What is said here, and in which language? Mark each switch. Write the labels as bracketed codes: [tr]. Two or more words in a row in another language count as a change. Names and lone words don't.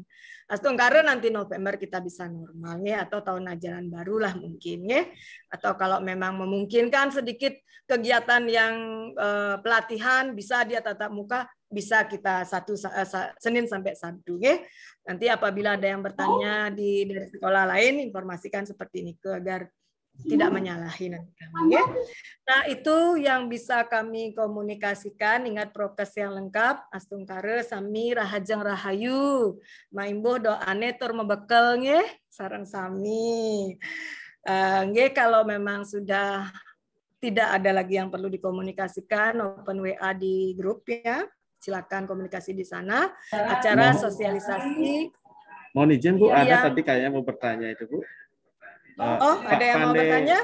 [id] Astungkare nanti November kita bisa normal atau tahun ajaran barulah mungkin atau kalau memang memungkinkan sedikit kegiatan yang pelatihan bisa dia tatap muka, bisa kita Senin sampai Sabtu. Nanti apabila ada yang bertanya dari sekolah lain, informasikan seperti ini agar tidak menyalahi nanti kami. Nah, itu yang bisa kami komunikasikan. Ingat prokes yang lengkap. [ban] Astungkare sami rahajeng rahayu. Maimbuh doane tur mebekel sareng sami. [id] Kalau memang sudah tidak ada lagi yang perlu dikomunikasikan, open WA di grup ya. Silakan komunikasi di sana. Acara sosialisasi. Mohon izin Bu, ada tadi kayaknya mau bertanya itu Bu. Ada yang mau bertanya?